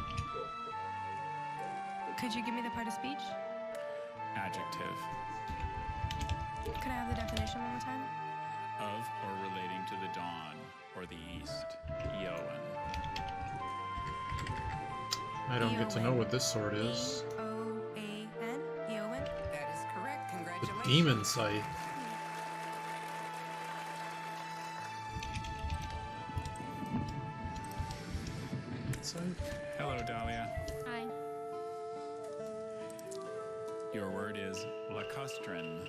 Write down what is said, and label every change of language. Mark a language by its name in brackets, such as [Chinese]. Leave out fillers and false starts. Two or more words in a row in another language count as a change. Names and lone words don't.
[English] Could you give me the part of speech? Adjective. Could I have the definition one more time? Of or relating to the dawn or the east. Eoin. I don't get to know what this sword is. E-O-A-N? Eowyn? That is correct. The Congratulations. demon scythe. Hello, Dahlia. Hi. Your word is lacustrin.